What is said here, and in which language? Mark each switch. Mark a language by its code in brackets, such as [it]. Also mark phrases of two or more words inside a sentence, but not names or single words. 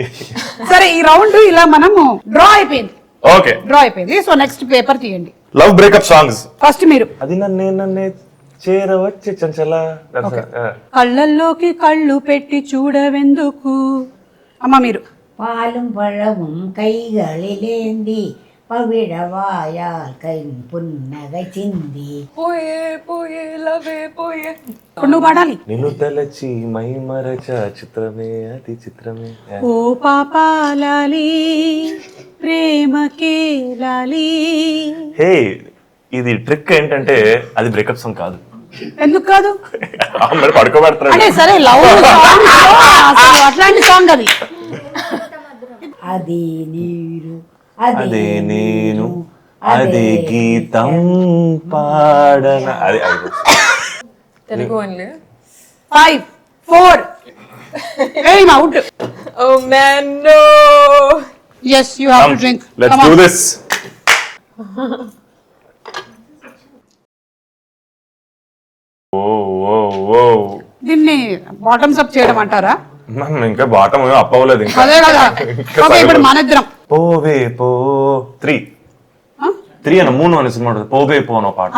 [te] సరే ఈ రౌండ్ ఇలా మనము డ్రా అయిపోయింది. ఓకే, డ్రా అయిపోయింది. సో నెక్స్ట్ పేపర్ తీయండి. [en] Love breakup songs. [te] ఫస్ట్ మీరు. అది నన్నే చేరవచ్చే చంచల. కళ్ళల్లోకి కళ్ళు పెట్టి చూడవెందుకు. అమ్మ మీరు. [ml] പാലും പഴവും കൈകളിലേന്തി പവിഴവായാൽ കൈ പുന്നക ചിന്തി. [te] పోయే పోయే లవే పోయే. ఇప్పుడు నువ్వు పాడాలి. నిన్ను తలచి మై మరచ చిత్రమే అతి చిత్రమే. ఓ పాపాలాలి ప్రేమకే లాలి. హే, ఇది ట్రిక్ ఏంటంటే అది [en] breakup song [te] కాదు. ఎందుకు కాదు మరి పడుకోబెడతాడు. అంటే సరే [en] love song [te] అసలు అట్లాంటి సాంగ్ అది. అది నీరు అదే నేను అదే గీతం పాడన. అది తెలుగు ఓన్లీ. 5 4 ఏం అవుట్. [en] Oh man no. yes you have to drink. Let's do this. ఓ ఓ ఓ, [te] దీన్ని [en] bottoms up [te] చేయడం అంటారా? ఇంకా [en] bottom up [te] అవ్వలేదు ఇంకా. అదే కదా. ఓకే ఇప్పుడు మన ఇద్దరం. పోవే పో 3 అన్న 3 అనే సినిమా ఉంటుంది. పోవే పో అన్న పాట.